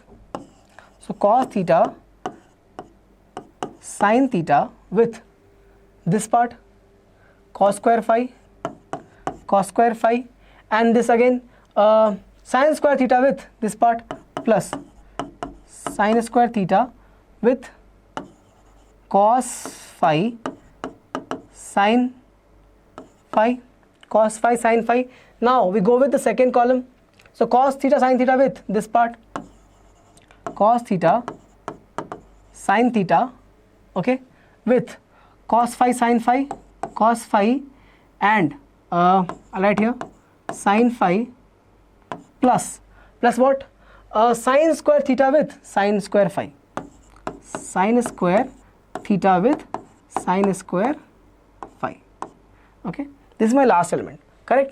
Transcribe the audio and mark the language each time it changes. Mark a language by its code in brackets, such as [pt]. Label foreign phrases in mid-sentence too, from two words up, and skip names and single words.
[en] So cos theta sin theta with this part cos square phi, and this again sin square theta with this part plus sin square theta with cos phi sin phi, cos phi sin phi. Now we go with the second column. So cos theta sin theta with this part cos theta sin theta, okay, with cos phi sin phi, cos phi, and I'll write here sin phi plus what? Sin square theta with sin square phi, sin square theta with sin square phi. Okay, this is my last element, correct?